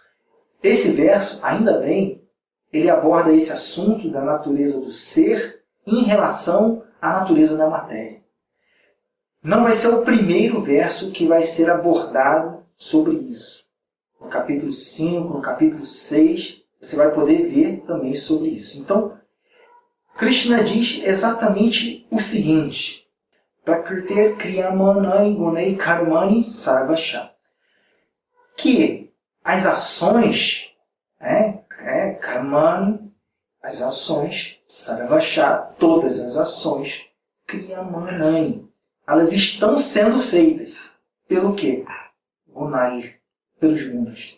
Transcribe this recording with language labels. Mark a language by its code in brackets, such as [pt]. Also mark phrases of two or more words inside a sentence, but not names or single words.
[pt] Esse verso, ainda bem, ele aborda esse assunto da natureza do ser em relação à natureza da matéria. Não vai ser o primeiro verso que vai ser abordado sobre isso. No capítulo 5, no capítulo 6, você vai poder ver também sobre isso. Então, Krishna diz exatamente o seguinte: [sa] प्रकृति क्रियमाणै गुणै कर्माणि सर्वशः. [pt] Que as ações, karmani, as ações, sarvasha, todas as ações, kriyamanai, elas estão sendo feitas pelo quê? Gunai, pelos gunas.